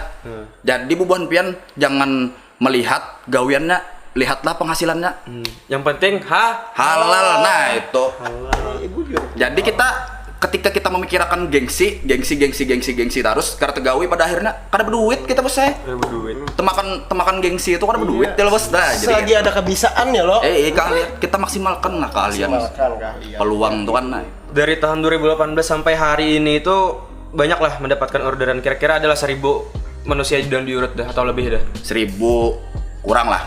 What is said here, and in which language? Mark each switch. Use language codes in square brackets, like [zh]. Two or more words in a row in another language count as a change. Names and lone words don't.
[bjn] Jadi bubuhan pian jangan melihat gawiannya, lihatlah penghasilannya. [id] Yang penting halal. Nah, itu. [bjn] Jadi ketika kita memikirkan gengsi terus karena tegawi pada akhirnya kada berduit kita bos saya. Temakan gengsi itu kada berduit ya bos. Nah, [id] selagi ada kebisaan ya lo. Kita maksimalkan lah kalian. Peluang tuh kan. Nah. Dari tahun 2018 sampai hari ini itu banyak lah mendapatkan orderan kira-kira adalah 1.000 manusia dan diurut dah atau lebih dah. 1.000 kurang lah.